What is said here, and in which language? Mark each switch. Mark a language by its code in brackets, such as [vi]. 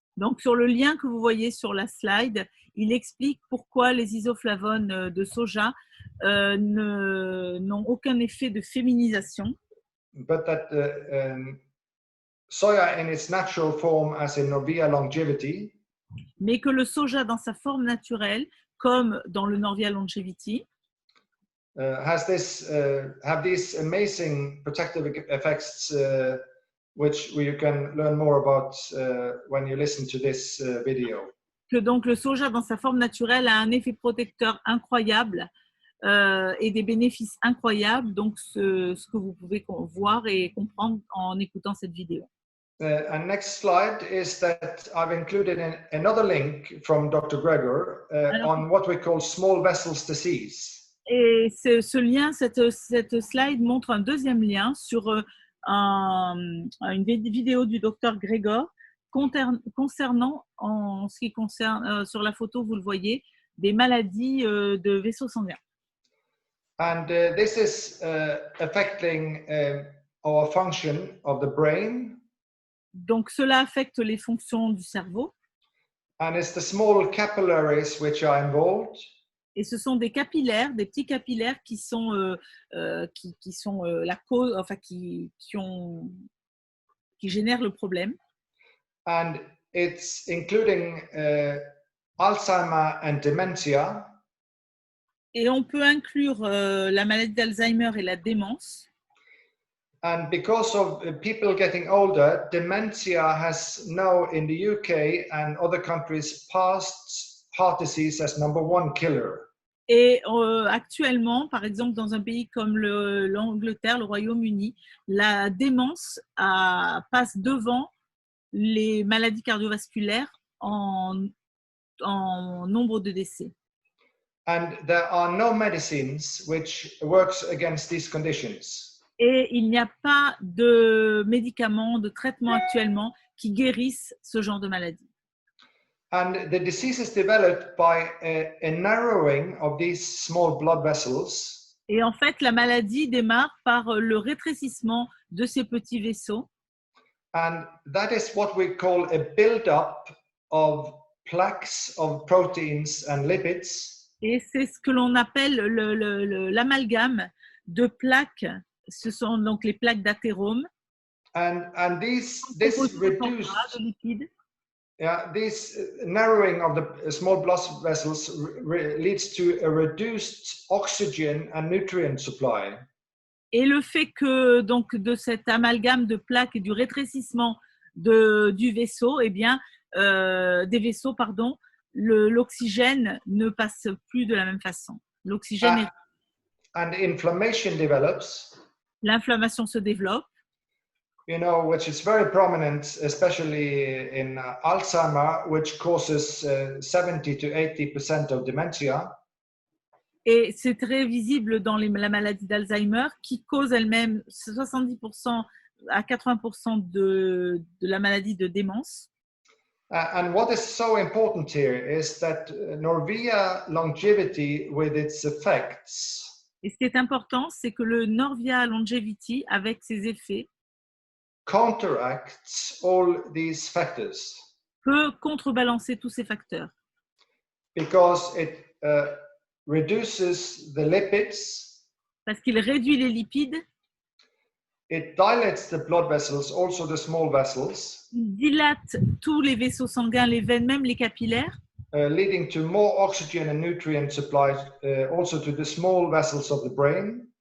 [fr] Donc sur le lien que vous voyez sur la slide, il explique pourquoi les isoflavones de soja n'ont aucun effet de féminisation. [en] But that soya in its natural form, as in Norvia Longevity, [fr] mais que le soja dans sa forme naturelle, comme dans le Norvia Longevity, [en] have these amazing protective effects, which you can learn more about when you listen to this video. [fr] Que donc le soja dans sa forme naturelle a un effet protecteur incroyable et des bénéfices incroyables, donc ce que vous pouvez voir et comprendre en écoutant cette vidéo. [en] And next slide is that I've included another link from Dr. Gregor on what we call small vessels disease. [fr] Et ce lien, cette slide montre un deuxième lien sur une vidéo du docteur Gregor concernant, en ce qui concerne, sur la photo, vous le voyez, des maladies de vaisseaux sanguins. [en] And this is affecting our function of the brain. [fr] Donc, cela affecte les fonctions du cerveau. [en] And it's the small capillaries which are involved. [fr] Et ce sont des capillaires, des petits capillaires qui sont la cause, enfin qui génèrent le problème. [en] And it's including Alzheimer and dementia. [fr] Et on peut inclure la maladie d'Alzheimer et la démence. [en] And because of people getting older, dementia has now in the UK and other countries passed heart disease as #1 killer. [fr] Et actuellement, par exemple, dans un pays comme l'Angleterre, le Royaume-Uni, la démence passe devant les maladies cardiovasculaires en nombre de décès. [en] And there are no medicines which works against these conditions. [fr] Et il n'y a pas de médicaments, de traitements actuellement qui guérissent ce genre de maladie. [en] And the disease is developed by a narrowing of these small blood vessels. [fr] Et en fait, la maladie démarre par le rétrécissement de ces petits vaisseaux. [en] And that is what we call a build-up of plaques of proteins and lipids. [fr] Et c'est ce que l'on appelle l'amalgame de plaques. Ce sont donc les plaques d'athérome. [en] And this reduced, [fr] de lipides. [en] Yeah, this narrowing of the small blood vessels leads to a reduced oxygen and nutrient supply. [fr] Et le fait que donc de cet amalgame de plaques et du rétrécissement du vaisseau, eh bien des vaisseaux, pardon, l'oxygène ne passe plus de la même façon. L'oxygène [en] and inflammation develops. [fr] L'inflammation se développe. [en] You know, which is very prominent, especially in Alzheimer, which causes 70 to 80% of dementia. [fr] Et c'est très visible dans la maladie d'Alzheimer qui cause elle-même 70% à 80% de la maladie de démence. [en] And what is so important here is that Norvia longevity with its effects. [fr] Et ce qui est important, c'est que le Norvia Longevity, avec ses effets, [en] counteracts all these factors. [fr] Peut contrebalancer tous ces facteurs. [en] Because it reduces the lipids. [fr] Parce qu'il réduit les lipides. [en] It dilates the blood vessels, also the small vessels. [fr] Il dilate tous les vaisseaux sanguins, les veines, même les capillaires. [en] Leading to more oxygen and nutrient supplies also to the small vessels of the brain.